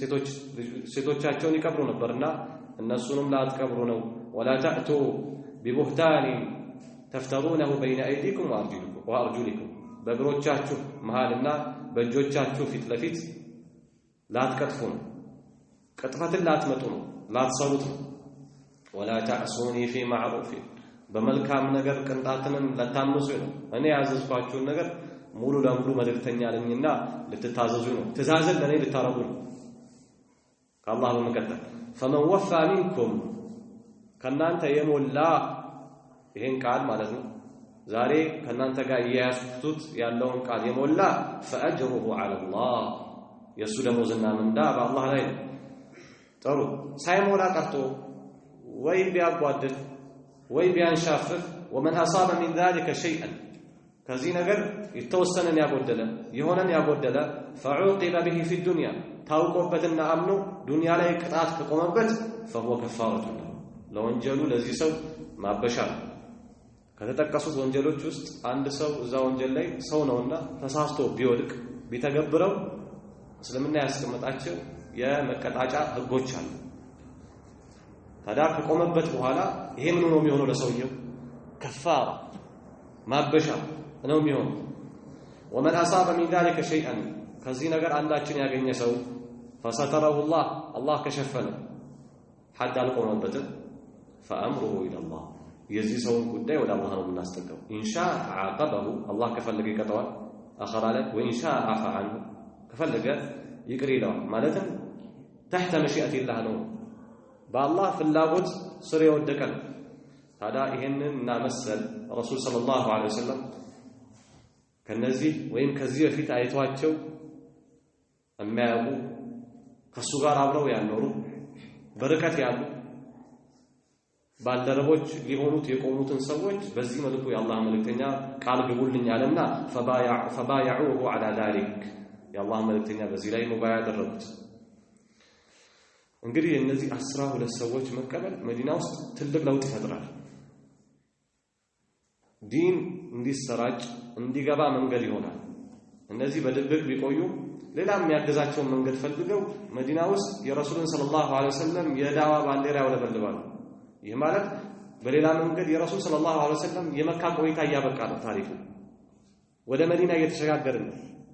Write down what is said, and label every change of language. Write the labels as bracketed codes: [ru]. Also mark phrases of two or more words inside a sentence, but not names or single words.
[am] ሴቶቻቸውን ይቀብሩ ነበርና እነሱንም ላትቀብሩ ነው [ar] ولا تأتوا ببهتان تفترونه بين أيديكم وأرجلكم [am] በእግሮቻችሁ መሃልና በእጆቻችሁ ፊት ለፊት ላትቀጥፉ ነው ቅጥፈትን ላትመጡ ነው ላትሰሩት ነው [ar] ولا تعصوني في معروف [am] በመልካም ነገር ቅንጣትንም ለታምፁ ነው እኔ ያዘዝኳችሁን ነገር ሙሉ ለሙሉ መልእክተኛ ነኝና ልትታዘዙ ነው ትእዛዝን ለኔ ልታረጉ ነው ከአላህ በመቀጠል [ar] فمن وفى منكم [am] ከናንተ የሞላ ይሄን ቃል ማለት ነው ዛሬ ከናንተ ጋር ያያስቱት ያለውን ቃል የሞላ [ar] فاجره على [am] الله የሱ ደሞዝና ምንዳ በአላህ ላይ ነው ጥሩ ሳይሞላ ቀርቶ ወይ ቢያጓድል ወይ ቢያንሻፍፍ [ar] ومن اصاب من ذلك شيئا [am] ከዚህ ነገር የተወሰነን ያጎደለ የሆነን ያጎደለ [ar] فعوقب به في الدنيا [am] ታውቆበትና አምኖ ዱንያ ላይ ቅጣት ከቆመበት [ar] فهو كفارة له [am] ለወንጀሉ ለዚህ ሰው ማበሻ ከተጠቀሱት ወንጀሎች ውስጥ አንድ ሰው እዛ ወንጀል ላይ ሰው ነውና ተሳስቶ ቢወድቅ ቢተገብረው እስልምና ያስቀመጣቸው የመቀጣጫ ህጎች አሉ ታዲያ ከቆመበት በኋላ ይሄ ምን ነው የሚሆነው ለሰውየው ከፋራ ማበሻ ነው የሚሆነው [ar] ومن اصاب من ذلك شيئا [am] ከዚህ ነገር አንዳችን ያገኘ ሰው [ar] فستره الله [am] ከሸፈነ حد አልቆመበት [ar] فامره الى الله [am] የዚህ ሰው ጉዳይ ወደ አላህ ነው የምናስጠጋው [ar] ان شاء عاقبه الله [am] ከፈለገ ይቀጣዋል [ar] اخر عليه وان شاء عفا عنه [am] ከፈለገ ይቅር ይላል ማለትም [ar] تحت مشيئة الله [am] ነው በአላህ ፍላጎት ስር የወደቀ ነው ታዲያ ይሄንንና መሰል ረሱል [ar] صلى الله عليه وسلم [am] ከነዚህ ወይም ከዚህ በፊት አይቷቸው የሚያውቁ ከሱ ጋር አብረው ያኖሩ በርቀት ያሉ ባልደረቦች ሊሆኑት የቆሙትን ሰዎች በዚህ መልኩ የአላህ መልእክተኛ ቃል ግቡልኝ አለና [ar] فبايعوه على ذلك [am] የአላህ መልእክተኛ በዚህ ላይ ሙባያ ያደረጉት እንግዲህ እነዚህ 12 ሰዎች መቀበል መዲና ውስጥ ትልቅ ለውጥ ይፈጥራል ዲን እንዲሰራጭ እንዲገባ መንገድ ይሆናል እነዚህ በድብቅ ቢቆዩ ሌላም ያገዛቸውን መንገድ ፈልገው መዲና ውስጥ የረሱልን [ar] صلى الله عليه وسلم [am] የዳዋ ባንዲራ ያውለበልባሉ። ይህ ማለት በሌላ መንገድ የረሱል [ar] صلى الله عليه وسلم [am] የመካ ቆይታ እያበቃ ነው ታሪኩ። ወደ መዲና እየተሸጋገርን ነው።